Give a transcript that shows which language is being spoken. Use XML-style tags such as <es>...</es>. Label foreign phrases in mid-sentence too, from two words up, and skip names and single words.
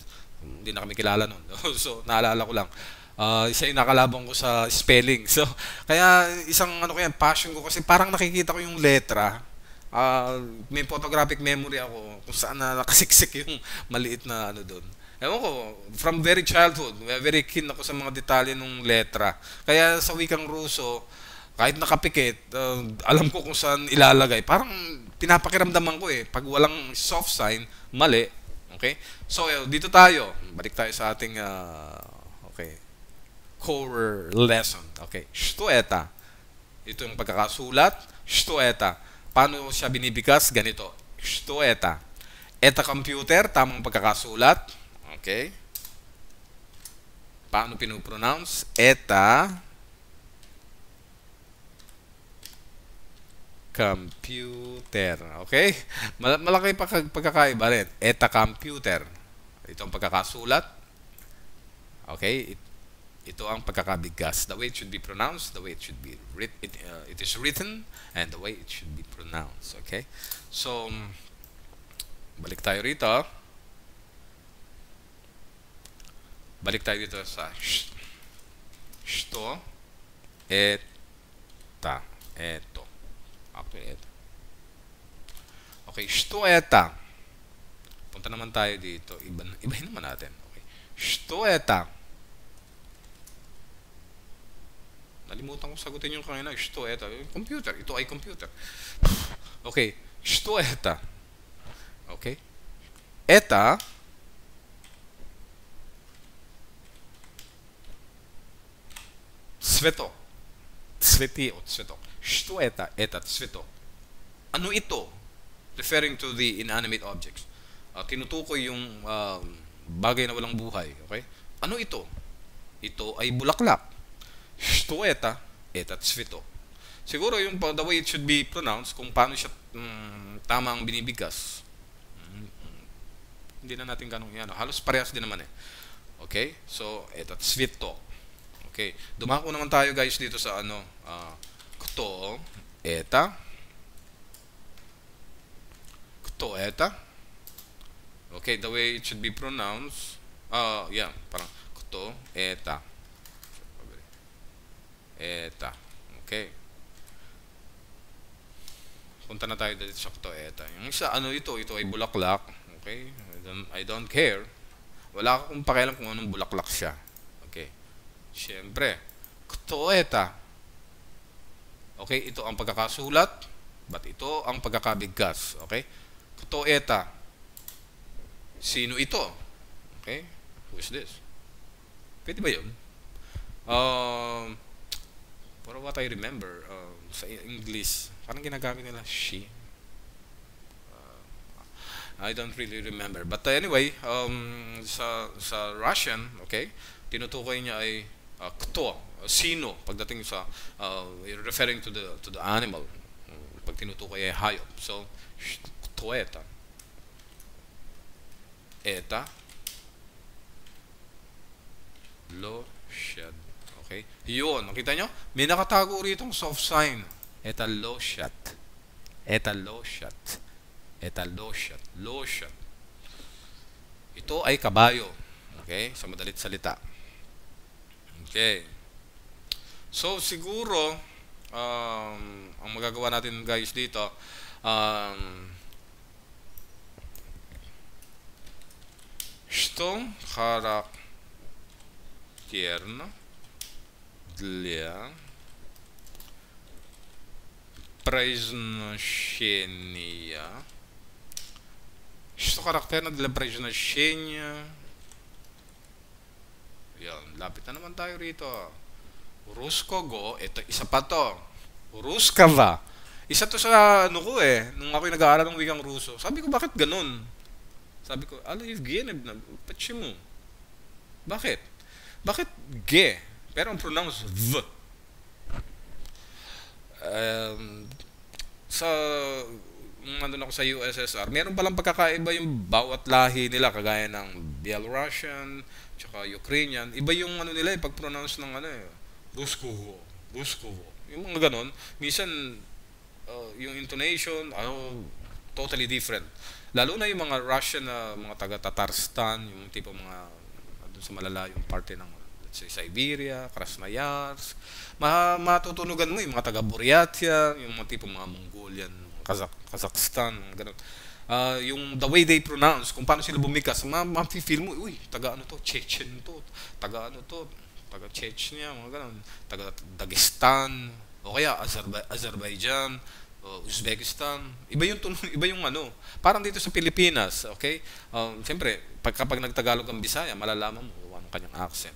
<tl>Hindi na kami kilala nun. So, naalala ko lang. Isa yung nakalabang ko sa spelling. So, kaya isang passion ko kasi parang nakikita ko yung letra. May photographic memory ako kung saan nakasiksik yung maliit na doon. Ewan ko,</tl> <en>from very childhood, very keen</en> <tl>ako sa mga detalye ng letra. Kaya sa wikang Ruso, kahit nakapikit, alam ko kung saan ilalagay. Parang pinapakiramdaman ko eh. Pag walang soft sign, mali. Okay? So, dito tayo. Balik tayo sa ating okay,</tl> <en>core lesson.</en> <ru>Okay. Что это?</ru> <tl>Ito yung pagkakasulat.</tl> <ru>Что это?</ru> <tl>Paano siya binibigkas? Ganito.</tl> <ru>Что это? Это computer,</ru> <tl>tamang pagkakasulat.</tl> <ru>Okay.</ru> <tl>Paano pinopronounce?</tl> <ru>Это computer.</ru> <tl>Okay? Malaki pagkakaiba rin. Eta computer. Ito ang pagkakasulat. Okay? Ito ang pagkakabigkas.</tl> <en>The way it should be pronounced, the way it should be it is written, and the way it should be pronounced.</en> <tl>Okay? So, balik tayo rito. Balik tayo dito sa</tl> <ru>что это.</ru> <tl>Ito. Actually, ito.</tl> <ru>Okay, что это?</ru> <tl>Punta naman tayo dito. Ibahin naman natin. Okay.</tl> <ru>Что это?</ru> <tl>Nalimutan ko sagutin yung kanina.</tl> <ru>Что это?</ru> <tl>Computer. Ito ay computer. Okay.</tl> <ru>Что это? Okay. Это цветок. Цветы от цветок. Что это? Это цветок.</ru> <tl>Ano ito?</tl> <en>Referring to the inanimate objects.</en> <tl>Tinutukoy yung bagay na walang buhay. Okay? Ano ito? Ito ay bulaklak.</tl> <ru>Что это? Это цветок.</ru> <tl>Siguro yung</tl> <en>the way it should be pronounced,</en> <tl>kung paano siya tamang binibigkas. Hindi na natin ganong yan. Halos parehas din naman eh. Okay? So,</tl> <ru>это цветок.</ru> <tl>Okay. Dumako naman tayo guys dito sa ano.</tl> <ru>Кто это? Кто это?</ru> <en>Okay, the way it should be pronounced. Yeah,</en> <ru>parang кто это?</ru> <tl>Eta. Okay. Punta na tayo dito sa</tl> <ru>кто это.</ru> <tl>Yung isa, ano ito? Ito ay bulaklak.</tl> <en>Okay? I don't care.</en> <tl>Wala akong pakialam kung anong bulaklak siya. Okay. Siyempre,</tl> <ru>кто это?</ru> <tl>Okay, ito ang pagkakasulat, but ito ang pagkakabigkas.</tl> <ru>Okay? Кто это?</ru> <tl>Sino ito?</tl> <en>Okay? Who is this?</en> <tl>Pwede ba yun?</tl> <en>For what I remember,</en> <tl>sa English, parang ginagamit nila she.</tl> <en>I don't really remember. But anyway,</en> <tl>sa Russian, okay, tinutukoy niya ay кто, sino, pagdating sa</tl> <en>referring to the animal.</en> <tl>Pag tinutukoy ay hayop. So,</tl> <ru>кто это? Это лошадь.</ru> <tl>Okay? Yun, nakita nyo? May nakatago rito soft sign.</tl> <ru>Это лошадь. Это лошадь. Это лошадь. Лошадь.</ru> <tl>Ito ay kabayo. Okay? Sa madalit salita. Okay. So, siguro, ang magagawa natin guys dito,</tl> <ru>что характерно для произношения. Что характерно для произношения.</ru> <tl>Yan, lapit na naman tayo rito. Ruskogo, ito, isa pa to. Ruskava. Isa to sa ano ko eh, nung ako'y nag-aaral ng wikang Ruso. Sabi ko, bakit ganun? Sabi ko, Evgenib na, почему? Bakit? Bakit ge? Pero ang pronounce v. Nung nandun ako sa USSR, meron palang pagkakaiba yung bawat lahi nila, kagaya ng Belarusian, tsaka Ukrainian. Iba yung ano nila, pag-pronounce ng ano eh, Ruskovo, Ruskovo. Yung mga ganon, minsan, yung intonation, totally different. Lalo na yung mga Russian na mga taga-Tatarstan, yung tipo mga, doon sa malalayong parte ng,</tl> <en>let's say, Siberia, Krasnoyarsk,</en> <tl>matutunugan mo yung mga taga-Buryatia, yung mga tipo mga Mongolian, Kazakhstan, gano'n.</tl> <en>Yung the way they pronounce,</en> <tl>kung paano sila bumikas, ma-feel mo, uy, taga ano to, Chechen to, taga ano to, taga Chechnya, mga gano'n, taga Dagestan, o kaya Azerbaijan, Uzbekistan, iba yung iba yung ano, parang dito sa Pilipinas, okay? Siyempre, kapag nagtagalog ang Bisaya, malalaman mo anong kanyang accent.</tl>